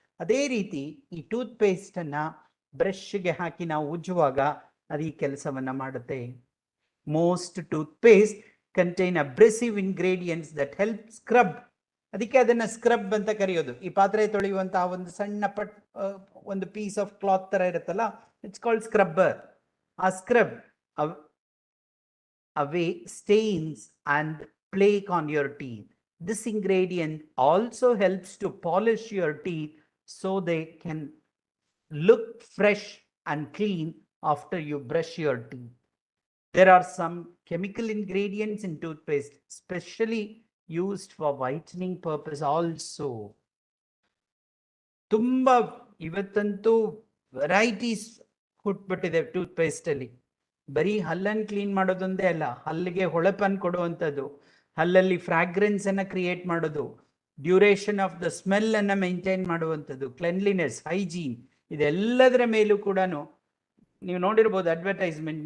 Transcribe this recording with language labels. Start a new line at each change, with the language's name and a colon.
Kannada: ಅದೇ ರೀತಿ ಈ ಟೂತ್ಪೇಸ್ಟನ್ನು ಬ್ರಷ್ಗೆ ಹಾಕಿ ನಾವು ಉಜ್ಜುವಾಗ ಅದು ಈ ಕೆಲಸವನ್ನು ಮಾಡುತ್ತೆ.
English: Most toothpaste contain abrasive ingredients that help scrub.
Kannada: ಅದಕ್ಕೆ ಅದನ್ನು ಸ್ಕ್ರಬ್ ಅಂತ ಕರೆಯೋದು. ಈ ಪಾತ್ರೆ ತೊಳೆಯುವಂತಹ ಒಂದು ಸಣ್ಣ ಒಂದು
English: piece of cloth
Kannada: ಥರ ಇರುತ್ತಲ್ಲ,
English: It's called scrubber. ಆ scrub away stains and plaque on your teeth. This ingredient also helps to polish your teeth so they can look fresh and clean after you brush your teeth. There are some chemical ingredients in toothpaste specially used for whitening purpose also.
Kannada: ತುಂಬಾ ಇವತ್ತಂತೂ varieties ಹುಟ್ಬಿಟ್ಟಿದೆ toothpaste ಅಲ್ಲಿ. ಬರೀ ಹಲ್ಲನ್ನು clean ಮಾಡೋದೊಂದೇ ಅಲ್ಲ, ಹಲ್ಲಿಗೆ ಹೊಳಪನ್ನು ಕೊಡುವಂಥದ್ದು, ಹಲ್ಲಲ್ಲಿ fragrance ಅನ್ನು create ಮಾಡೋದು,
English: duration of the smell
Kannada: ಅನ್ನು maintain ಮಾಡುವಂಥದ್ದು, cleanliness, hygiene, ಇದೆಲ್ಲದರ ಮೇಲೂ ಕೂಡ ನೀವು ನೋಡಿರ್ಬೋದು ಅಡ್ವರ್ಟೈಸ್ಮೆಂಟ್.